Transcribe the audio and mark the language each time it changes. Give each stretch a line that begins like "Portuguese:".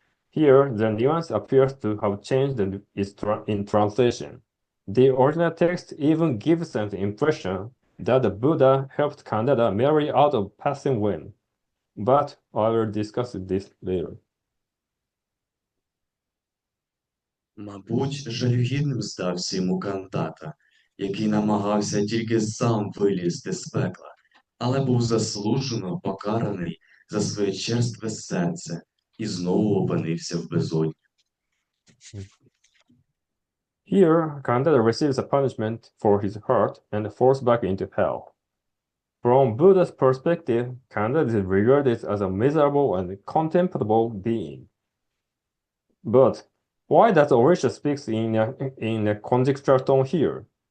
English: Here, the nuance appears to have changed in translation. The original text even gives an impression that the Buddha helped Candida marry out of passing wind. But I will discuss this later.
Ukrainian: Мабуть, жалюгідним здався йому Кандата, який намагався тільки сам вилізти з пекла, але був заслужено покараний за своє черстве серце і знову опинився в безодні.
English: Here, Candida receives a punishment for his heart and falls back into hell. From Buddha's perspective, Candida is regarded as a miserable and contemptible being. But why does Orisha speak in a conjectural tone here?